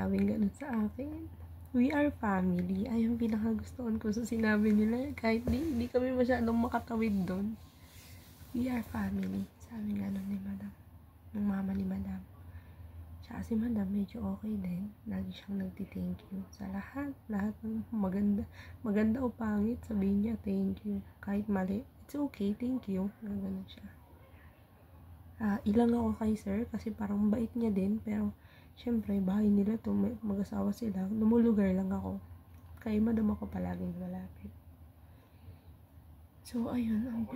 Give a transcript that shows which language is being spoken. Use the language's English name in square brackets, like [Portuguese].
[Filipino] Sabi ganun sa akin. [English] We are family. [Filipino] Ay, yung pinakagustuhan ko sa sinabi nila. Kahit di kami masyadong makatawid doon. [English] We are family. [Filipino] Sabi ganun ni Madam. Ng mama ni Madam. Tsaka si Madam medyo okay din. Lagi siyang nagti-thank you sa lahat. Lahat ng maganda o pangit, sabihin niya thank you. Kahit mali, [English] it's okay, thank you. [Filipino] Ganun siya. Ilang ako kay sir kasi parang bait niya din. Pero syempre, bahay nila to, mag-asawa sila. Lumulugar lang ako. Kay Madam ako palaging malapit. So, ayun.